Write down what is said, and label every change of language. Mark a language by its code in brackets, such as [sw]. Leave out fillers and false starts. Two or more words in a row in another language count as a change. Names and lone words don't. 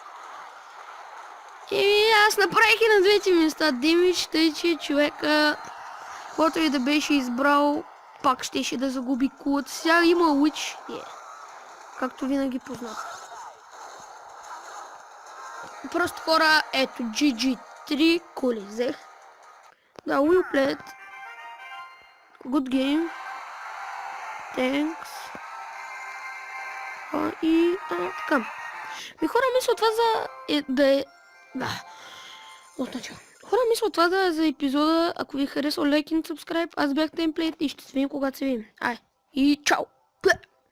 [bg] И аз направих и на двете места демидж, тъй че човека, който и да беше избрал, пак щеше да загуби кулата. Сега има Уич. Както винаги познах. Просто хора, ето GG 3 кули взех. Да, [en] we played. Good game. Thanks. [bg] И така. Хора, мисля това Хора, мисля това да е за епизода. Ако ви харесва, лайк и subscribe. Аз бях Темплейт и ще се видим когато се видим. И чао!